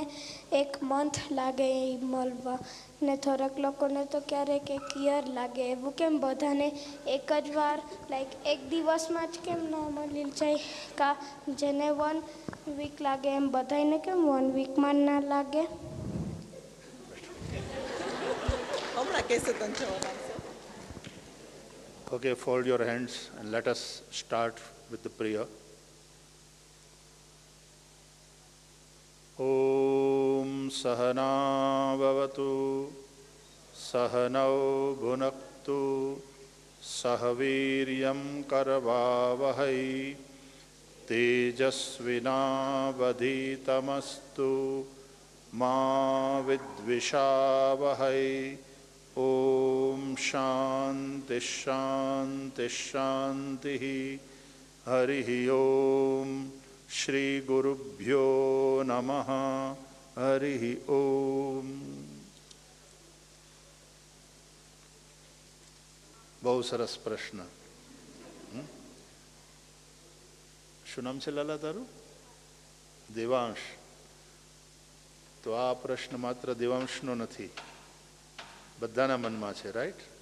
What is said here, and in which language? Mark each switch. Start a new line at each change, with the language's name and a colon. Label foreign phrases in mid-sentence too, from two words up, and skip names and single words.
Gujarati: એક મંથ લાગે એ મળવા ને થોડાક લોકોને તો ક્યારેક એક યર લાગે એવું કેમ બધાને એક જ વાર લાઈક એક દિવસમાં જ કેમ ન મળી જાય કા જેને 1 વીક લાગે એમ બધાને કેમ 1 વીકમાં ના લાગે. હમણાં કહેશે તને જવાબ.
English: Okay, fold your hands and let us start with the prayer.
Sanskrit: ॐ सहना भवतु सहनौ भुनक्तु सहवीर्यं करवावहै तेजस्विनावधीतमस्तु मा विद्विषावहै. ॐ शान्तिः शान्तिः शान्तिः हरिः ॐ श्री गुरुभ्यो नमः हरिः ॐ.
Gujarati: બહુ સરસ પ્રશ્ન. શું નામ છે લાલા તારું? દેવાંશ. તો આ પ્રશ્ન માત્ર દેવાંશનો નથી, બધાના મનમાં છે, રાઈટ?